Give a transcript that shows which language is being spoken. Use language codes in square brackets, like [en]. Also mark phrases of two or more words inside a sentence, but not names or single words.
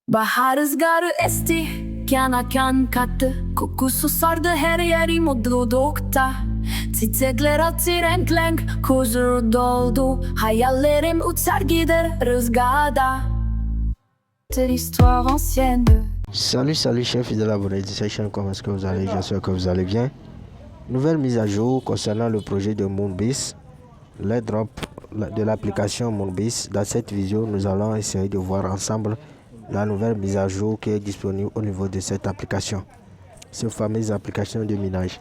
[tr] Bahar rüzgarı esti, kana kan kattı. Kokusu sardı her yeri mutlulukta. Çiçekler açtı renk renk, huzur doldu. Hayallerim uçar gider rüzgarda. [fr] De l'histoire ancienne. Salut chers fidèles abonnés de cette chaîne, comment est-ce que vous allez? J'espère que vous allez bien. Nouvelle mise à jour concernant le projet de Moonbiz, l'airdrop de l'application Moonbiz. Dans cette vidéo, nous allons essayer de voir ensemble la nouvelle mise à jour qui est disponible au niveau de cette application, cette fameuse application de minage.